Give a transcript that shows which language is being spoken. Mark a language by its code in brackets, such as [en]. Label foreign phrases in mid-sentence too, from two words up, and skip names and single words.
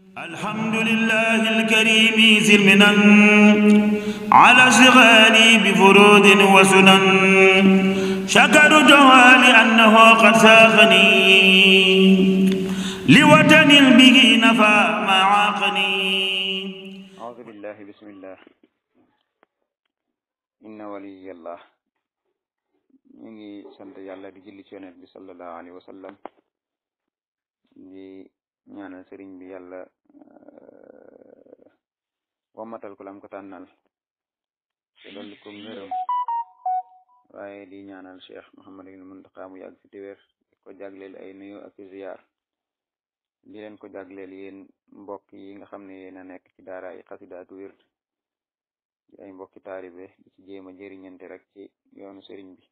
[ar] الحمد لله الكريم ذي المنن على اشتغالي بفروض وسنن شكرت لأنه قد ساقني لوطن به نفى ما عاقني. أعوذ بالله بسم الله إن ولي الله. [wo] ñu ngi sant yàlla di julli ci yonent bi [ar] صلى الله عليه وسلم [wo] di ñaanal sëriñ bi yàlla wammatal ko lam ko tànnal te dolli ko ngërëm, waaye di ñaanal Cheikh Mouhamadul Muntaqa mu yàgg fi te wér di ko jagleel ay nuyu ak ziyaar di leen ko jagleel yéen mbokk yi nga xam ne yéen a nekk ci daara ay xasida ak wird di ay mbokki taalibe di ci jéem a jëriñante rek ci yoonu sëriñ bi.